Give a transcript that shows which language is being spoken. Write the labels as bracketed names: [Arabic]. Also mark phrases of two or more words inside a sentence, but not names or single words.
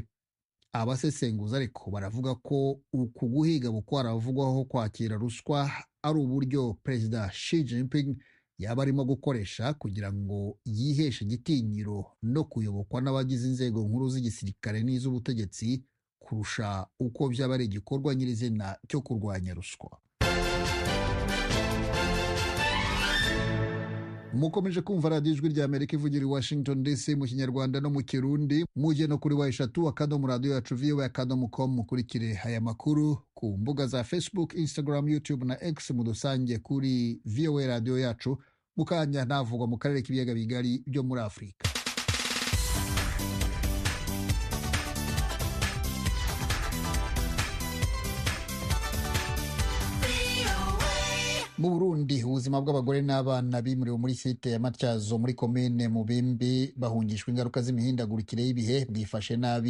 [Kinyarwanda] Abasesenguza ariko baravuga ko uku guhiga bukwaravugwaho kwakira ruswa ari uburyo Perezida Xi Jinping yaba arimo gukoresha kugira ngo yiheshe igitinyiro no kuyobokwa n'abagize inzego nkuru z'igisirikare n'iz'ubutegetsi kurusha uko byaba ari igikorwa nyirizina cyo kurwanya ruswa. Mukomeje kumva radiyo ijwi ry'Amerika ivugira i Washington DC mu Kinyarwanda no mu Kirundi. Mujye no kuri wa3 akadomo Radiyoyacu voa.com mukurikire aya makuru ku mbuga za Facebook, Instagram, YouTube na X mudusange kuri VOA Radiyoyacu. Mukanya navugwa mu karere k'ibiyaga bigari byo muri Afurika. Mu Burundi ubuzima bw'abagore n'abana bimuriwe muri site ya Matyazo muri Komini Mubimbi bahungishwa ingaruka z'imihindagurikire y'ibihe bwifashe nabi.